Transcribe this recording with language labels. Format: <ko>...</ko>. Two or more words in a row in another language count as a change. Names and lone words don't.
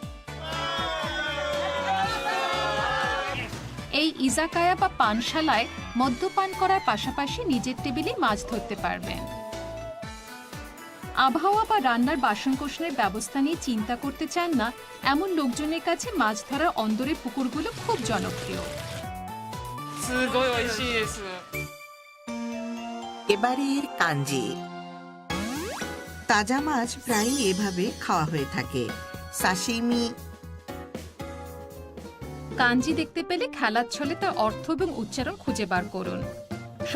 <bn>এই ইজাকায়া বা পানশালায় মদ্যপান করার পাশাপাশি নিজের টেবিলে মাছ ধরতে পারবেন। আবহাওয়া বা রান্নার বাসনকোসনের ব্যবস্থা নিয়ে চিন্তা করতে চান না এমন লোকজনের কাছে মাছ ধরার অন্দরের পুকুরগুলো খুব জনপ্রিয়।</bn> <ja>すごい美味しいです。</ja> <bn>এবারের কাঞ্জি। তাজা মাছ প্রায়ই এভাবে খাওয়া হয়ে থাকে। সাশিমি। কাঞ্জি দেখতে পেলে খেলার ছলে তার অর্থ এবং উচ্চারণ খুঁজে বার করুন।</bn>